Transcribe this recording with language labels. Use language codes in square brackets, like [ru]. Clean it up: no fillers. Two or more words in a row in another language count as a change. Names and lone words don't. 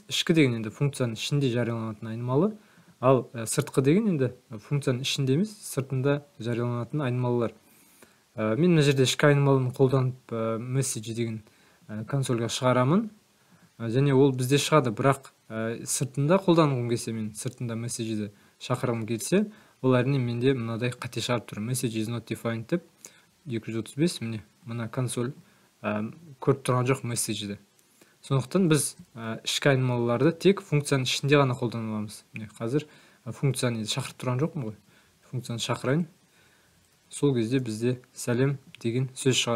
[kk] Ішкі деген енді функцияның ішінде жарияланатын айнымалы, ал сыртқы деген енді функцияның ішінде емес, сыртында жарияланатын айнымалылар. Мен мына жерде ішкі айнымалыны қолданып message деген консольға шығарамын, және ол бізде шығады, бірақ сыртында қолданғым келсе, мен сыртында message'ді шақырғым келсе, ол әрине менде мынадай қате шығарып тұр. [en] Message is not defined [kk] деп 235, міне мына консоль көріп тұрған жоқ message'ді. Сондықтан біз ішкі айнымалыларды тек функцияның ішінде ғана қолдана аламыз. Міне қазір функцияны шақырып тұрған жоқпын ғой. Функцияны шақырайын. Сол кезде бізде сәлем деген сөз шығады.